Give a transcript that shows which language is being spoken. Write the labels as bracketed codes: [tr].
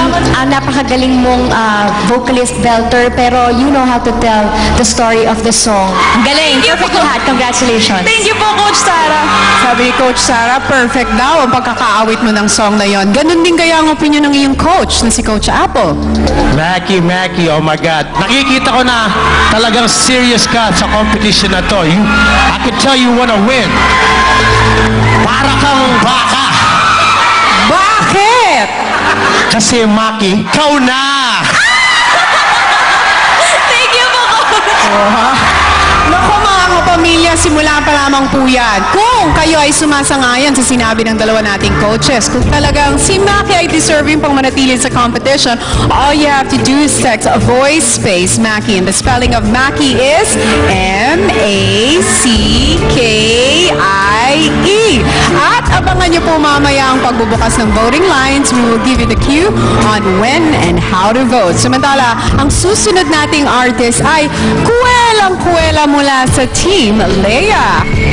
[tl] Ang napakagaling mong vocalist, [en] belter, pero you know how to tell the story of the song. [tl] Ang galing. Perfect lahat. Congratulations. [en] Thank you po, Coach Sarah. [tl] Sabi ni Coach Sarah, perfect daw ang pagkakaawit mo ng song na yon. Ganun din kaya ang opinion ng iyong coach na si Coach Apple. Mackie, [en] oh my God. [tl] Nakikita ko na talagang serious ka sa competition na to. [en] I could tell you wanna win. [tl] Para kang baka. Bakit? Kasi Mackie, ikaw na! [en] Thank you po, Coach. [tl] Naku mga kapamilya, simula pa lamang po yan. Kung kayo ay sumasangayon sa sinabi ng dalawa nating coaches, kung talagang si Maki ay deserving pang manatili sa competition, [en] all you have to do is text a voice space Maki. And the spelling of Maki is M-A-C-K-I-E. [tl] At abangan niyo po mamaya ang pagbubukas ng voting lines. [en] We will give you the cue on when and how to vote. [tl] Samantala, ang susunod nating artist ay kuwelang-kuwela mula sa Team Leia.